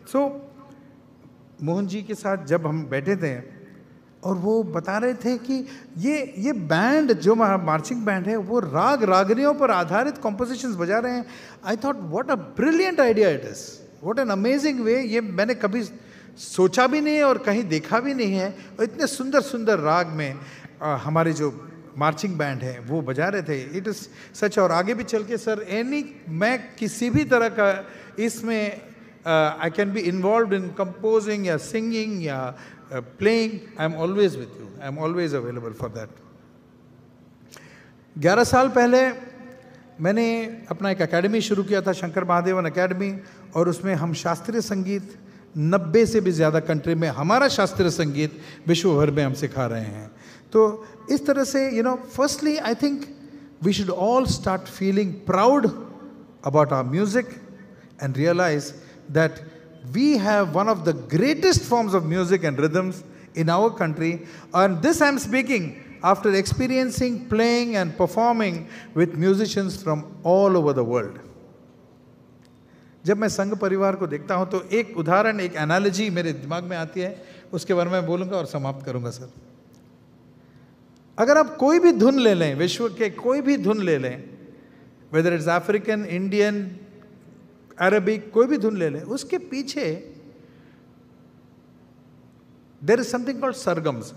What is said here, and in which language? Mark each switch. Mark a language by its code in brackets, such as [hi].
[hi] सो मोहन जी के साथ जब हम बैठे थे और वो बता रहे थे कि ये बैंड जो मार्चिंग बैंड है, वो राग रागनियों पर आधारित कॉम्पोजिशंस बजा रहे हैं। [en] I thought what a brilliant idea it is, what an amazing way. [hi] ये मैंने कभी सोचा भी नहीं और कहीं देखा भी नहीं है। और इतने सुंदर सुंदर राग में हमारे जो मार्चिंग बैंड है वो बजा रहे थे। [en] It is such. [hi] और आगे भी चल के सर मैं किसी भी तरह का इसमें [en] I can be involved in composing या singing या playing, I'm always with you, I'm always available for that. [hi] 11 साल पहले मैंने अपना एक एकेडमी शुरू किया था, शंकर महादेवन एकेडमी, और उसमें हम शास्त्रीय संगीत 90 से भी ज़्यादा कंट्री में हमारा शास्त्रीय संगीत विश्व भर में हम सिखा रहे हैं। तो इस तरह से [en] Firstly I think we should all start feeling proud about our music and realize that we have one of the greatest forms of music and rhythms in our country. And this I'm speaking after experiencing playing and performing with musicians from all over the world. [hi] जब मैं संघ परिवार को देखता हूं तो एक उदाहरण, एक एनालॉजी मेरे दिमाग में आती है, उसके बारे में बोलूंगा और समाप्त करूंगा सर। अगर आप कोई भी धुन ले लें, विश्व के कोई भी धुन ले लें, [en] whether it's African, Indian, Arabic, [hi] कोई भी धुन ले लें, उसके पीछे [en] There is something called sargams.